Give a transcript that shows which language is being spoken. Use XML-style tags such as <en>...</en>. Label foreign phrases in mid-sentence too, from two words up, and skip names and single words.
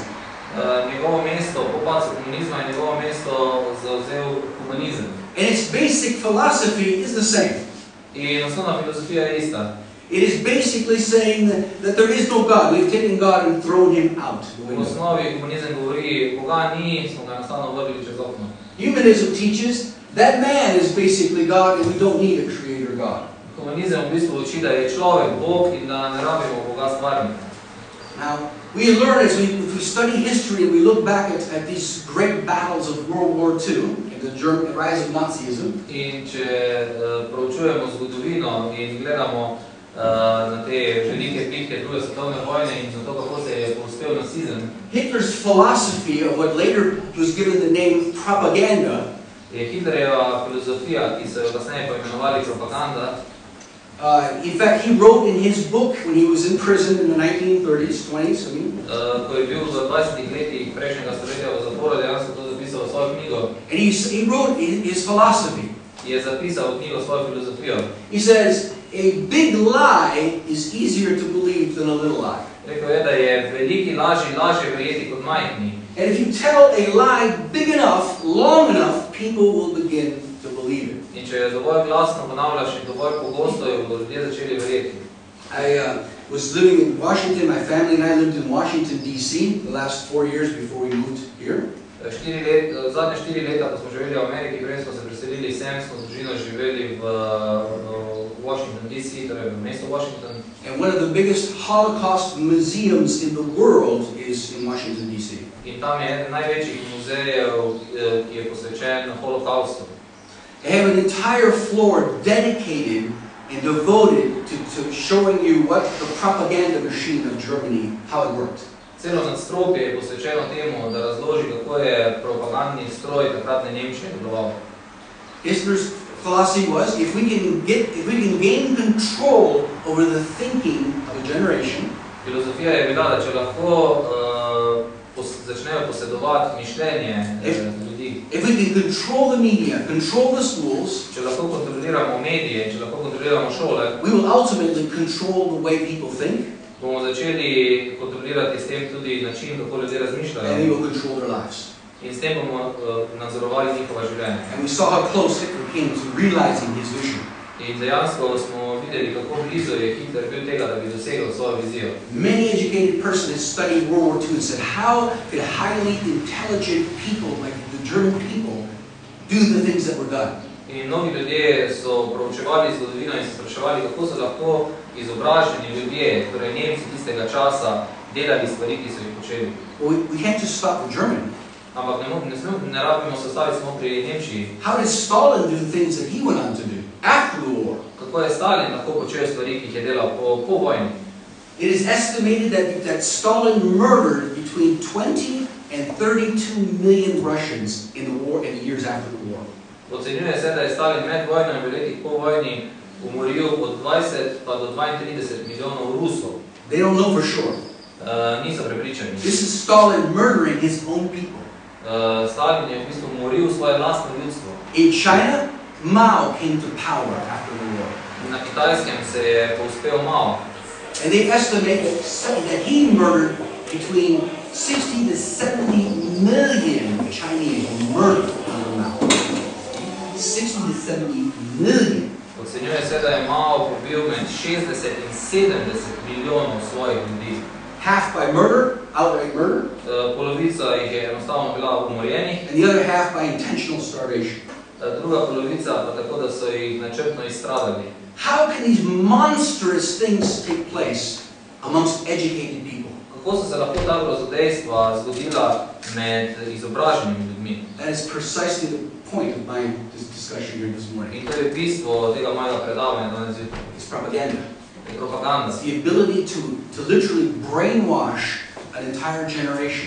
<sl>Njegovo mesto, po padcu komunizma je njegovo mesto zavzel humanizem.</sl> <en>And its basic philosophy is the same.</en> <sl>In osnovna filozofija je ista.</sl> <en>It is basically saying that there is no God. We've taken God and thrown him out.</en> <sl>V osnovi komunizem govori, Boga ni, smo ga enostavno vrgli čez okno.</sl> <en>Humanism teaches that man is basically God and we don't need a creator God.</en> <sl>Komunizem v bistvu uči, da je človek Bog in da ne rabimo Boga stvarnika.</sl> <en>Now, we learn as we study history and we look back at these great battles of World War II and the rise of Nazism.</en> <sl>In če proučujemo zgodovino in gledamo na te velike bitke druge svetovne vojne in na to, kako se je povzpel nacizem.</sl> <en>Hitler's philosophy of what later was given the name propaganda.</en> <sl>Je Hitlerjeva filozofija, ki so jo kasneje poimenovali propaganda.</sl> <en>In fact, he wrote in his book when he was in prison in the 1930s, 20s, I mean.</en> <sl>Ko je bil v 20 letih prejšnjega stoletja v zaporu, dejansko to zapisal v svojo knjigo.</sl> <en>And he wrote his philosophy.</en> <sl>Je zapisal v knjigo svojo filozofijo.</sl> <en>He says, a big lie is easier to believe than a little lie.</en> <sl>Rekel je, da je veliki lažje verjeti kot majhni.</sl> <en>And if you tell a lie big enough, long enough, people will begin to believe it.</en> <sl>In če je dovolj glasno ponavljaš in dovolj pogosto, jo bodo ljudje začeli verjeti.</sl> <en>I was living in Washington, my family and I lived in Washington, D.C. the last 4 years before we moved here.</en> <sl>Zadnje 4 leta, ko smo živeli v Ameriki, preden smo se preselili sem, smo z družino živeli v Washington, D.C., torej v mestu Washington.</sl> <en>And one of the biggest Holocaust museums in the world is in Washington, D.C.</en> <sl>In tam je eden največjih muzejev, ki je posvečen holokaustu.</sl> <en>They have an entire floor dedicated and devoted to showing you what the propaganda machine of Germany, how it worked.</en> <sl>Celo nadstropje je posvečeno temu, da razloži, kako je propagandni stroj takratne Nemčije deloval.</sl> <en>Hitler's philosophy was, if we can gain control over the thinking of a generation,</en> <sl>Filozofija je bila, da če lahko začnejo posedovati mišljenje ljudi,</sl> <en>if we can control the media, control the schools,</en> <sl>če lahko kontroliramo medije, če lahko kontroliramo šole,</sl> <en>we will ultimately control the way people think,</en> <sl>bomo začeli kontrolirati s tem tudi način, kako ljudje</sl> <en>and</en> <sl>razmišljajo.</sl> <en>we will control their lives.</en> <sl>In s tem bomo nadzorovali njihova življenja.</sl> <en>And we saw how close Hitler came to realizing his vision.</en> <sl>In dejansko smo videli, kako blizu je Hitler bil tega, da bi dosegel svojo vizijo.</sl> <en>Many educated person has studied World War II and said, how could highly intelligent people, like the German people, do the things that were done?</en> <sl>In mnogi ljudje so proučevali zgodovino in se spraševali, kako so lahko izobraženi ljudje, torej Nemci tistega časa, delali stvari, ki so jih počeli.</sl> <en>Well, we can't just stop with Germany.</en> <sl>Ampak ne rabimo se staviti samo pri Nemčiji.</sl> <en>How did Stalin do things that he went on to do after the war?</en> <sl>Kako je Stalin lahko počel stvari, ki jih je delal po vojni?</sl> <en>It is estimated that Stalin murdered between 20 and 32 million Russians in the war and the years after the war.</en> <sl>Ocenjuje se, da je Stalin med vojno in v letih po vojni umoril od 20 pa do 32 milijonov Rusov.</sl> <en>They don't know for sure.</en> <sl>Niso prepričani.</sl> <en>This is Stalin murdering his own people.</en> <sl>Stalin je v bistvu umoril svoje lastno ljudstvo.</sl> <en>In China, Mao came to power after the war.</en> <sl>Na Kitajskem se je povzpel Mao.</sl> <en>And they estimate that he murdered between 60 to 70 million Chinese murdered under Mao. 60 to 70 million.</en> <sl>Ocenjuje se, da je Mao pobil med 60 in 70 milijonov svojih ljudi.</sl> <en>Half by murder, outright murder,</en> <sl>Polovica jih je enostavno bila umorjenih,</sl> <en>and the other half by intentional starvation.</en> <sl>druga polovica pa tako, da so jih načrtno izstradali.</sl> <en>How can these monstrous things take place amongst educated people?</en> <sl>Kako so se lahko ta grozodejstva zgodila med izobraženimi ljudmi?</sl> <en>That is precisely the point of my discussion here this morning.</en> <sl>In to je bistvo tega mojega predavanja danes zjutraj.</sl> <en>It's propaganda.</en> <sl>Je propaganda.</sl> <en>It's the ability to literally brainwash an entire generation.</en>